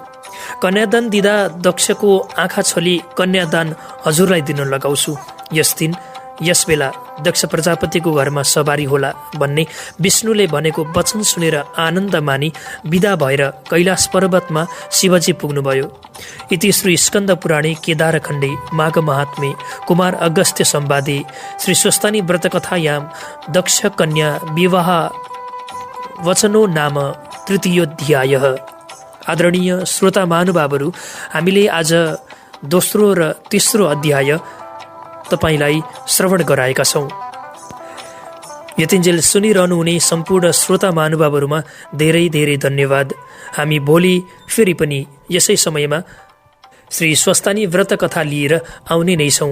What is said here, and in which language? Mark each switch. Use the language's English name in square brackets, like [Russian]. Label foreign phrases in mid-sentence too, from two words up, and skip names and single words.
[Nepali] कन्यादान दिँदा दक्षको आँखा छली कन्यादान हजुरलाई दिन लगाउँछु। यस दिन यस बेला दक्ष प्रजापतिको घरमा सवारी होला भन्ने विष्णुले भनेको वचन सुनेर आनन्द मानी विदा भएर कैलाश पर्वतमा शिवजी पुग्नुभयो। [Sanskrit] इति श्री स्कन्द पुराणे केदारखण्डे माघ महात्म्ये कुमार अगस्त्य संवादे श्री स्वस्तानी व्रत कथायां दक्ष कन्या विवाह वचनो नाम तृतीयोऽध्यायः। [Nepali] आदरणीय श्रोता महानुभावहरू, हामीले आज दोस्रो र तेस्रो अध्याय तपाईलाई श्रवण गराएका छौँ। यतिन्जेल सुनिरहनु हुने सम्पूर्ण श्रोता महानुभावहरूमा धेरै धेरै धन्यवाद। हामी भोलि फेरि पनि यसै समयमा श्री स्वस्तानी व्रत कथा लिएर आउने नै छौँ।